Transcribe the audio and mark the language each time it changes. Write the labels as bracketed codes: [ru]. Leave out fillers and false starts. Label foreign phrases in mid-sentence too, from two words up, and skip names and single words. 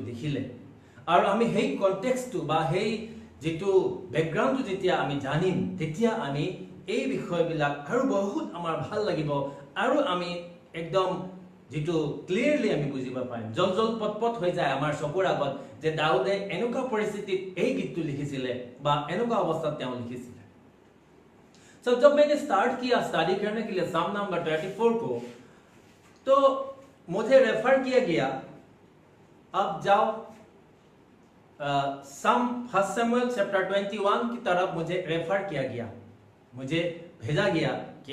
[as] লিখিলে আৰু আমি সেই কনটেক্সটটো বা সেই যেটো ব্যাকগ্ৰাউণ্ডটো যেতিয়া আমি জানিম তেতিয়া আমি এই বিষয়বিলাক আৰু বহুত আমাৰ ভাল লাগিব আৰু আমি একদম যেটো ক্লিয়াৰলি আমি বুজিব পাৰিম জল পটপট হৈ যায় আমাৰ চকুৰ আগত যে দাউদে এনেকুৱা পৰিস্থিতিত এই গীতটো লিখিছিলে বা এনেকুৱা অৱস্থাত তেওঁ লিখিছিলে [hi] So जब मैंने स्टार्ट किया स्टडी करने के लिए साम नंबर 34 को तो मुझे रेफर किया गया अब जाओ सम [en] First Samuel chapter [hi] 21 की तरफ मुझे रेफर किया गया मुझे भेजा गया कि